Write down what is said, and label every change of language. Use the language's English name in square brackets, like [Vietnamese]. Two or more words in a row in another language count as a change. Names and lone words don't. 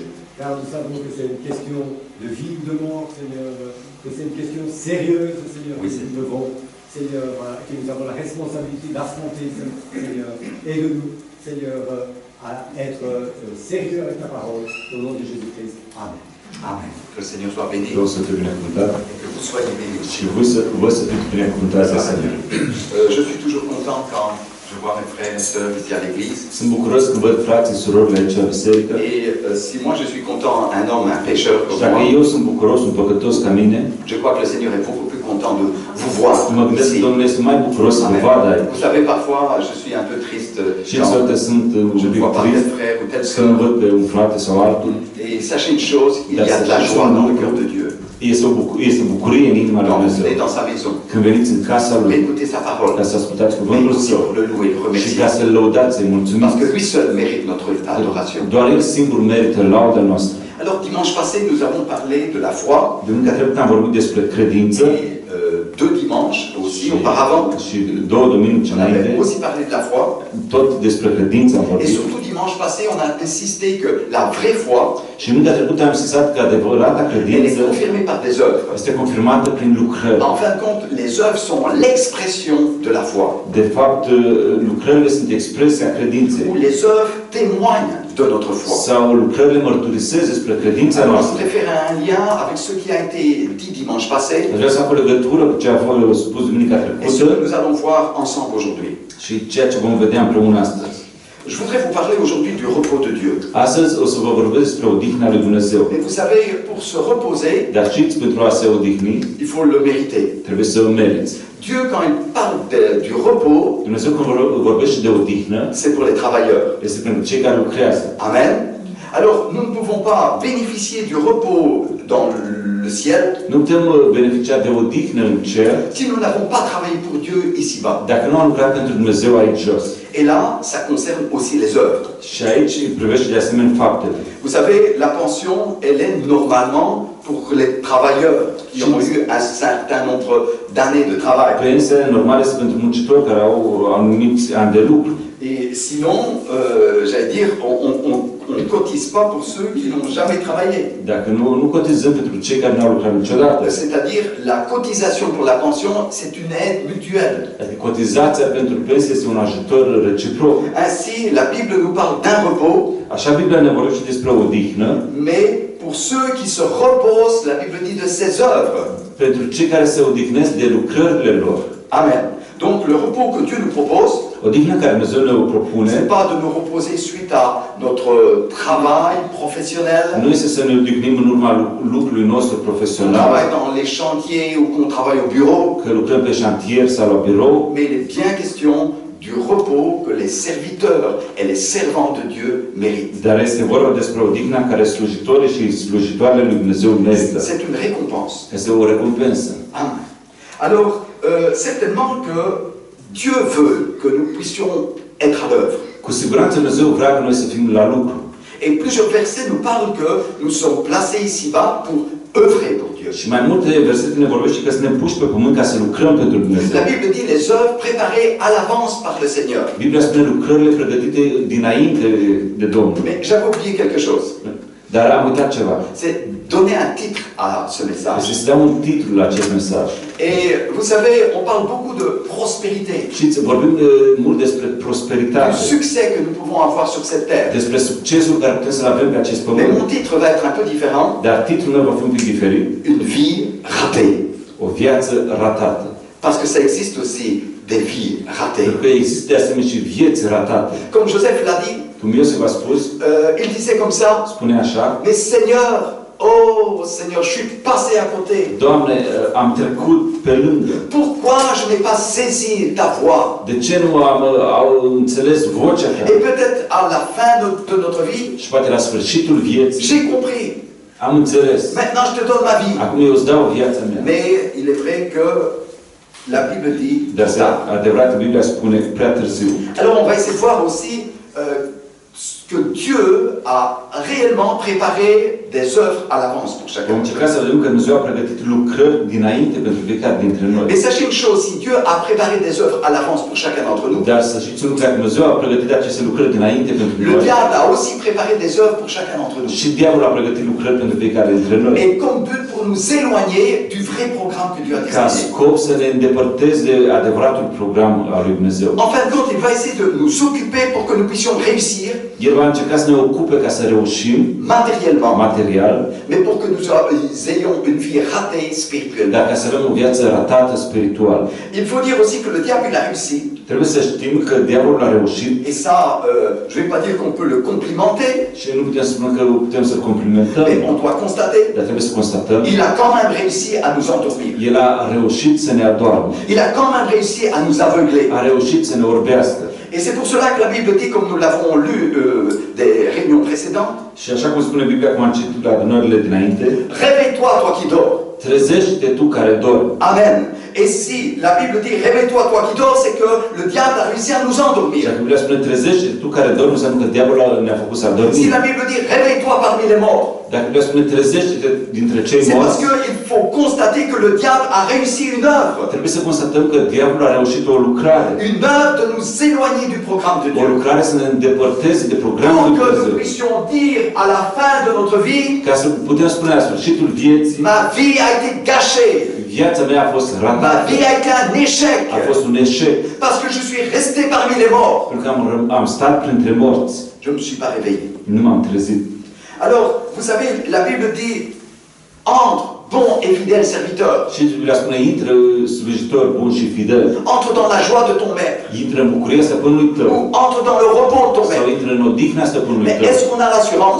[French] Car nous savons que c'est une question de vie ou de mort, Seigneur, que c'est une question sérieuse, Seigneur, oui, que nous devons, Seigneur, que nous avons la responsabilité d'affronter, Seigneur. Aide-nous, Seigneur, à être sérieux avec ta parole, au nom de Jésus-Christ. Amen. Amen. Que le Seigneur soit béni. [Romanian] Vreau să te binecuvântat. [French] Et que vous soyez bénis. [Romanian] Și voi să fiți binecuvântați de Seigneur. [French] Je suis toujours content quand je vois mes frères et sœurs ici à l'église. [Romanian] Sunt bucuros când văd frații, surorile aici la biserică. [French] Et si moi je suis content, un homme, un pécheur comme [Romanian] Și dacă [French] moi, [Romanian] eu sunt bucuros, un păcătos ca mine, [French] je crois que le Seigneur est beaucoup plus content de vous voir [Romanian] Mă gândesc, [French] ici. [Romanian] Domnule, sunt mai bucuros să vă vad aici. [French] Vous savez, parfois, je suis un peu triste [Romanian] Și [French] quand [Romanian] câteodată sunt [French] je [Romanian] un [French] ne [Romanian] pic [French] vois pas [Romanian] trist [French] tel frère ou telle [Romanian] când [French] sœur. [Romanian] văd pe un frate sau altul. [French] Et sachez une chose, il y a de la joie dans le cœur de Dieu. [Romanian] Este bucurie în inima lui [French] Quand vous [Romanian] Dumnezeu. [French] venez dans sa maison, [Romanian] Când veniți în casa [French] vous [Romanian] lui, [French] écoutez sa parole, [Romanian] ca să ascultați [French] mais [Romanian] cuvântul [French] aussi [Romanian] său [French] pour le louer, le [Romanian] și [French] remercier. [Romanian] ca să-l lăudați, să-i [French] Parce [Romanian] mulțumiți. [French] que lui seul mérite notre adoration. [Romanian] Doar el singur merită lauda noastră. [French] Alors, dimanche passé, nous avons parlé de la foi. [Romanian] Duminica trecută am vorbit despre credință [French] Et deux dimanches aussi, auparavant, [Romanian] și două duminici [French] on avait [Romanian] înainte, [French] aussi parlé de la foi. [Romanian] tot despre credință am [French] Et [Romanian] vorbit. [French] surtout, dimanche passé, on a insisté que la vraie foi, [Romanian] Și duminica trecută am insistat că adevărata [French] elle est [Romanian] credință [French] confirmée par des œuvres. [Romanian] este confirmată prin lucrări. [French] En fin de compte, les œuvres sont l'expression de la foi. [Romanian] De fapt, lucrările sunt expresia credinței. [French] Où les œuvres témoignent de notre foi. [Romanian] Sau lucrările mărturisesc despre credința [French] Alors, je [Romanian] noastră. [French] voudrais faire un lien avec ce qui a été dit dimanche passé [Romanian] Aș vrea să fac o legătură cu ce a fost spus duminica [French] et ce que [Romanian] trecută [French] nous allons voir ensemble aujourd'hui. [Romanian] și ceea ce vom vedea împreună astăzi. [French] Je voudrais vous parler aujourd'hui du repos de Dieu. [Romanian] Astăzi o să vă vorbesc despre odihna lui Dumnezeu. [French] Mais vous savez, pour se reposer, [Romanian] Dar știți, pentru a se odihni, [French] il faut le mériter. [Romanian] trebuie să o meriți. [French] Dieu, quand il parle du repos, [Romanian] Dumnezeu când vorbește de odihnă, [French] c'est pour les travailleurs. [Romanian] este pentru cei care lucrează. [French] Amen. Alors, nous ne pouvons pas bénéficier du repos dans le ciel [Romanian] Nu putem beneficia de odihnă în cer [French] si nous n'avons pas travaillé pour Dieu ici-bas. [Romanian] dacă nu am lucrat pentru Dumnezeu aici jos. [French] Et là, ça concerne aussi les œuvres. [Romanian] Și aici privește de asemenea faptele. [French] Vous savez, la pension, elle est normalement pour les travailleurs qui ont eu un certain nombre d'années de travail. [Romanian] Pensia normală este pentru muncitori care au anumiți ani de lucru. [French] Et sinon, j'allais dire, on ne cotise pas pour ceux qui n'ont jamais travaillé. [Romanian] Dacă nu cotizăm pentru cei care nu au lucrat niciodată. [French] C'est-à-dire, la cotisation pour la pension, c'est une aide mutuelle. [Romanian] Adică cotizația pentru pensie este un ajutor reciproc. [French] Ainsi, la Bible nous parle d'un repos, [Romanian] Așa Biblia ne vorbește despre odihnă, [French] mais pour ceux qui se reposent, la Bible dit de ses œuvres. [Romanian] pentru cei care se odihnesc de lucrările lor. [French] Amen. Donc, le repos que Dieu nous propose, [Romanian] Odihna care Dumnezeu ne o propune [French] c'est pas de nous reposer suite à notre travail professionnel, [Romanian] nu este să ne odihnim în urma lucrului nostru [French] qu'on [Romanian] profesional, [French] travaille dans les chantiers ou qu'on travaille au bureau, [Romanian] că lucrăm pe șantier sau la birou, [French] mais il est bien question du repos que les serviteurs et les servants de Dieu méritent. [Romanian] dar este vorba despre odihna care slujitorii și slujitoarele lui Dumnezeu merită. [French] C'est une récompense. [Romanian] Este o recompensă. [French] Amen. Alors, certainement que Dieu veut que nous puissions être à l'œuvre. [Romanian] Cu siguranță Dumnezeu vrea ca noi să fim la lucru. [French] Et plusieurs versets nous parlent que nous sommes placés ici-bas pour œuvrer pour Dieu. [Romanian] Și mai multe versete ne vorbește că suntem puși pe pământ ca să lucrăm pentru Dumnezeu. [French] La Bible dit les œuvres préparées à l'avance par le Seigneur. [Romanian] Biblia spune lucrările pregătite dinainte de Domnul. [French] Mais j'avais oublié quelque chose. [Romanian] Dar am uitat ceva. [French] C'est donner un titre à ce message. [Romanian] Este să dau un titlu la acest mesaj. [French] Et vous savez, on parle beaucoup de prospérité, [Romanian] Știți, vorbim mult despre [French] du [Romanian] prosperitate, [French] succès que nous pouvons avoir sur cette terre. [Romanian] despre succesul care putem să-l avem pe acest [French] Mais [Romanian] pământ. [French] mon titre va être un peu différent. [Romanian] Dar titlul meu va fi un pic diferit. [French] Une vie ratée. [Romanian] O viață ratată. [French] Parce que ça existe aussi des vies ratées. [Romanian] Pentru că există de asemenea și vieți ratate. [French] Comme Joseph l'a dit, [Romanian] Cum Iosif a spus, [French] il disait comme ça, [Romanian] spune așa, [French] mais Seigneur, oh Seigneur, je suis passé à côté. [Romanian] Doamne, am trecut pe lângă. [French] Pourquoi je n'ai pas saisi ta voix? [Romanian] De ce nu au înțeles vocea ta? [French] Et peut-être à la fin de notre vie, [Romanian] Și poate la sfârșitul vieții [French] j'ai compris. [Romanian] am înțeles. [French] Maintenant, je te donne ma vie. [Romanian] Acum eu îți dau viața mea. [French] Mais il est vrai que la Bible dit [Romanian] Dar [French] ça. [Romanian] adevărat, Biblia spune prea târziu. [French] Alors, on va essayer de voir aussi que Dieu a réellement préparé des œuvres à l'avance pour chacun. [Romanian] Vom încerca să vedem că Dumnezeu a pregătit lucrări dinainte pentru fiecare dintre noi. [French] Mais sachez une chose, si Dieu a préparé des œuvres à l'avance pour chacun d'entre nous, [Romanian] Dar să știți un lucru, că Dumnezeu a pregătit aceste lucrări dinainte pentru [French] le [Romanian] noi. [French] diable a aussi préparé des œuvres pour chacun d'entre nous. [Romanian] Și diavolul a pregătit lucrări pentru fiecare dintre noi. [French] Et comme but pour nous éloigner du vrai programme que Dieu a [Romanian] Ca [French] dessiné. [Romanian] scop să ne îndepărteze de adevăratul program al lui Dumnezeu. [French] En fin de compte, il va essayer de nous occuper pour que nous puissions réussir [Romanian] El va încerca să ne ocupe ca să reușim [French] matériellement, [Romanian] material, [French] mais pour que nous ayons une vie ratée spirituellement. [Romanian] dar ca să avem o viață ratată spiritual. [French] Il faut dire aussi que le diable il a réussi [Romanian] Trebuie să știm că diavolul a reușit [French] Et ça, je ne vais pas dire qu'on peut le complimenter, [Romanian] și nu putem spune că putem să-l complimentăm, [French] mais on doit constater, [Romanian] dar trebuie să constatăm, [French] il a quand même réussi à nous endormir. [Romanian] el a reușit să ne adormă, [French] Il a quand même réussi à nous aveugler. [Romanian] a reușit să ne orbească. [French] Et c'est pour cela que la Bible dit, comme nous l'avons lu des réunions précédentes, [Romanian] Și așa cum spune Biblia, cum am citit la adunările dinainte, [French] réveille-toi, toi qui dors. [Romanian] trezește-te tu care dormi. [French] Amen. Et si la Bible dit réveille-toi, toi qui dors, c'est que le diable a réussi à nous [Romanian] Și [French] endormir. [Romanian] dacă Biblia spune trezește-te tu care dormi, înseamnă că diavolul ne-a făcut să [French] Si [Romanian] adormim. [French] la Bible dit réveille-toi parmi les morts, [Romanian] Dacă Biblia spune trezește-te dintre cei [French] c'est parce [Romanian] morți, [French] qu'il faut constater que le diable a réussi une œuvre. [Romanian] trebuie să constatăm că diavolul a reușit o lucrare. [French] Une œuvre de nous éloigner du programme de [Romanian] O [French] Dieu. [Romanian] lucrare să ne îndepărteze de programul [French] Pour [Romanian] lui [French] que nous [Romanian] Dumnezeu. [French] puissions dire à la fin de notre vie, [Romanian] Ca să putem spune la sfârșitul vieții, [French] ma vie a été gâchée, [Romanian] viața mea a fost [French] ma [Romanian] ratată, [French] vie a été un échec, [Romanian] a fost un eșec, [French] parce que je suis resté parmi les morts. [Romanian] pentru că am stat printre morți, [French] Je ne me suis pas réveillé. [Romanian] nu m-am trezit. [French] Alors, vous savez, la Bible dit, entre, bon et fidèle serviteur, [Romanian] Și Biblia spune, intră slujitor bun și fidel, [French] entre dans la joie de ton maître, [Romanian] intră în bucuria stăpânului tău, [French] ou entre dans le repos de ton [Romanian] sau [French] maître. [Romanian] intră în odihna stăpânului [French] Mais [Romanian] tău. [French] est-ce qu'on a l'assurance